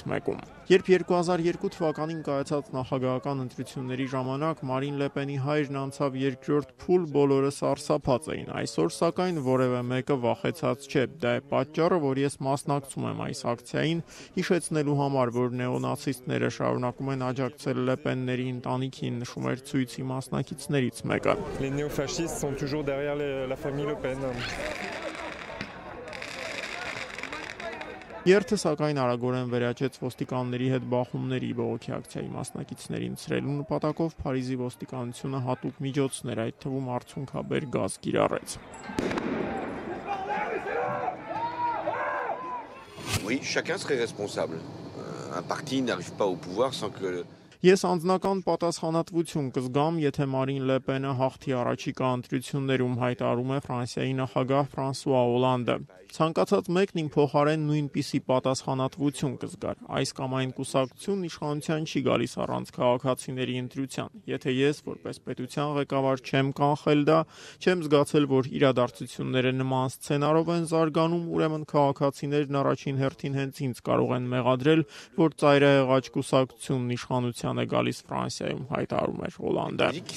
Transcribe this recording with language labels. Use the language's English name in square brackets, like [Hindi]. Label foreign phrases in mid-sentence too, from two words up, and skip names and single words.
[Armenian] մեկում։ Երբ 2002 թվականին կայացած նախագահական ընտրությունների ժամանակ Մարին Լե Պենի հայրն անցավ երկրորդ փուլ, բոլորը սարսափած էին։ Այսօր սակայն որևէ մեկը վախեցած չէ։ Դա է պատճառը, որ ես մասնակցում եմ այս ակցիային, հիշեցնելու համար, որ նեոնացիստները շարունակում են աջակցել Լե Պենների ընտանիքին, նշում էր ցույցի մասնակիցներից մեկը։ [French] Les néofascistes sont toujours derrière la famille Le Pen. [Armenian] Երթը սակայն արագորեն վերաճեց ոստիկանների հետ բախումների բողոքի ակցիայի մասնակիցներին ցրելու նպատակով Փարիզի ոստիկանությունը հատուկ միջոցներ, այդ թվում արցունքաբեր գազ կիրառեց։ [French] Oui, chacun serait responsable. Un parti n'arrive pas au pouvoir sans que [Armenian] Ես անձնական պատասխանատվություն կզգամ, եթե Մարին Լե Պենը հաղթի առաջիկա ընտրություններում, հայտարարում է Ֆրանսիայի նախագահ Ֆրանսուଆ Օլանդը։ Ցանկացած մեկն իմ փոխարեն նույնպիսի պատասխանատվություն կզգար։ Այս կամ այն կուսակցությունն իշխանության չի գալիս առանց քաղաքացիների ընտրության։ Եթե ես որպես պետության ղեկավար չեմ կանխել դա, չեմ զգացել, որ իրադարձությունները նման սցենարով են զարգանում, ուրեմն քաղաքացիներն առաջին հերթին հենց ինձ կարող են մեղադրել, որ ծայրահեղաճ կուսակցությունն իշխանության է գալիս Ֆրանսիայում, հայտարարում էր Օլանդը։